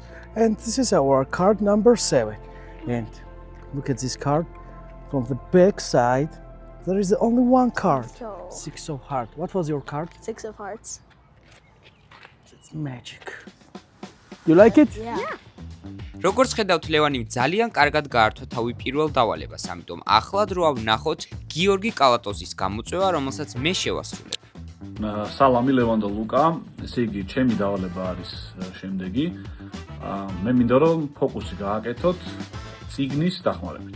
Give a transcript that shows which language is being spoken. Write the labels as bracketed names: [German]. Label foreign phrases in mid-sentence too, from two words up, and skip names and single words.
[English] And this is our card number 7. And look at this card. From the back side, there is only one card. So- 6 of hearts. What was your card? 6 of hearts. It's magic. You like it? Yeah. [Georgian] როგორც ხედავთ, ლევანიმ ძალიან კარგად გაართვა თავი პირველ დავალებას, ამიტომ ახლად რო ვნახოთ გიორგი კალატოზის გამოწვევა, რომელსაც მე შევასრულებ. სალამი ლევან და ლუკა, ესე იგი, ჩემი დავალება არის შემდეგი. მე მინდა რომ ფოკუსი გააკეთოთ ციგნის დახმარებით.